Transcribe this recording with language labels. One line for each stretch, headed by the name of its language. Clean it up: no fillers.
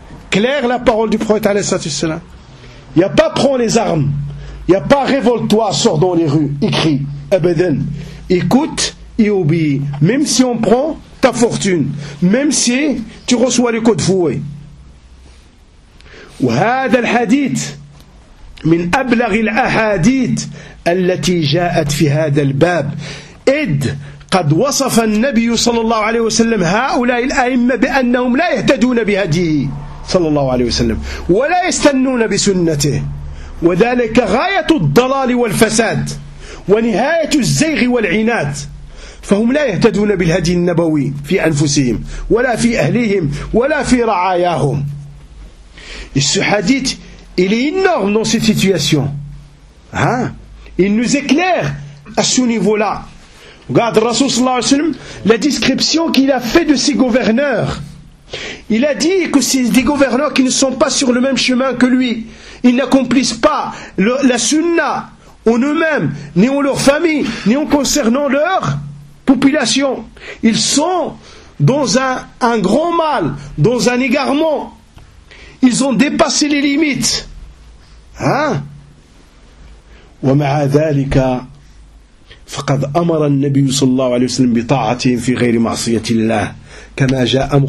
French: Claire la parole du prophète, alayhi salam. Il n'y a pas prends les armes. Il n'y a pas révolte-toi, sors dans les rues. Écrit, Abedan. Écoute et obéis. Même si on prend ta fortune. Même si tu reçois les coups de fouet.
Arabic: Ou هذا الحديث من أبلغ الأحاديث التي جاءت في هذا الباب. إد قد وصف النبي صلى الله عليه وسلم هؤلاء الأئمة بأنهم لا يهتدون بهديه صلى الله عليه وسلم ولا يستنون بسنته وذلك غاية الضلال والفساد ونهاية الزيغ والعناد فهم لا يهتدون بالهدي النبوي في أنفسهم ولا في أهلهم ولا في رعاياهم.
French: السحاديث il est énorme dans cette situation, hein? Il nous éclaire à ce niveau là. Regarde, Rasoul sallallahu alayhi wa sallam, la description qu'il a fait de ses gouverneurs. Il a dit que c'est des gouverneurs qui ne sont pas sur le même chemin que lui. Ils n'accomplissent pas la sunna en eux-mêmes, ni en leur famille, ni en concernant leur population. Ils sont dans un grand mal, dans un égarement. Ils ont dépassé les limites. Hein?
Arabic: Wa ma'a dhalika فقد أمر النبي صلى الله عليه وسلم بطاعتهم في غير معصية الله كما جاء